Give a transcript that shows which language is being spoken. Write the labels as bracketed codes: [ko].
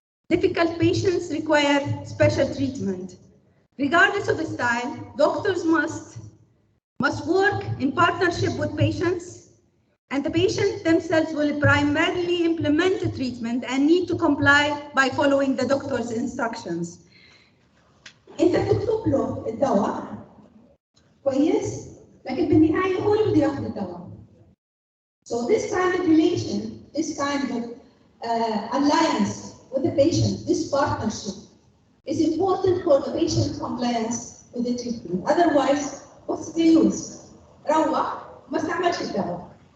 [en] Difficult patients require special treatment. Regardless of the style, doctors must work in partnership with patients, and the patients themselves will primarily implement the treatment and need to comply by following the doctor's instructions. [ar] انت بتكتب له الدواء كويس، لكن بالنهاية هو اللي بده ياخذ الدواء. [en] So this kind of relation, this kind of alliance with the patient, this partnership is important for the patient compliance with the treatment. Otherwise, what's the use? [ar] روح ما استعملش الدواء.